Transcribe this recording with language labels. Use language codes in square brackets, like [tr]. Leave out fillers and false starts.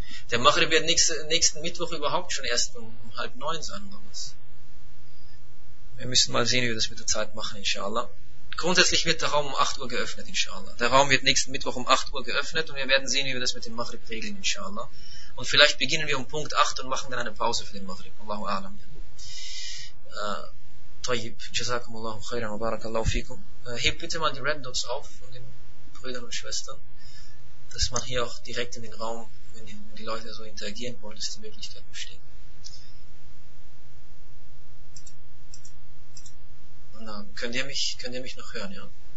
[de] Der Maghrib wird nächsten Mittwoch überhaupt schon erst um 8:30 sein oder was. Wir müssen mal sehen, wie wir das mit der Zeit machen, inshallah. Grundsätzlich wird der Raum um 8 Uhr geöffnet, inshallah. Der Raum wird nächsten Mittwoch um 8 Uhr geöffnet und wir werden sehen, wie wir das mit dem Maghrib regeln, inshallah. Und vielleicht beginnen wir um Punkt 8 und machen dann eine Pause für den Maghrib. [ar] Allahu a'lam. طيب جزاكم الله خيرا وبارك الله فيكم. [de] Heb bitte mal die Red Dots auf von den Brüdern und Schwestern, dass man hier auch direkt in den Raum, wenn die Leute so interagieren wollen, dass die Möglichkeit besteht. Na, könnt ihr mich noch hören, ja?